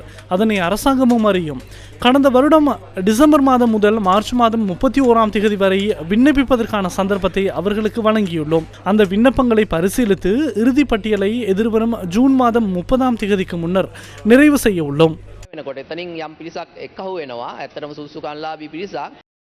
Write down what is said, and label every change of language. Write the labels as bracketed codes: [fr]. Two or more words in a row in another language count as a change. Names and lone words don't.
[ta] அதனை அரசாங்கமும் அறியும். கடந்த வருடம் டிசம்பர் மாதம் முதல் மார்ச் மாதம் 31ஆம் தேதி வரை விண்ணப்பிப்பதற்கான சந்தர்ப்பத்தை அவர்களுக்கு வழங்கியுள்ளோம். அந்த விண்ணப்பங்களை பரிசீலித்து இறுதி பட்டியலை எதிர்வரும் ஜூன் மாதம் 30ஆம் தேதிக்கு முன்னர் நிறைவு செய்ய உள்ளோம். [si] වෙනකොට එතනින් යම් පිරිසක් එක්කහුව වෙනවා. ඇත්තටම සුසුකන්ලාභී පිරිසක්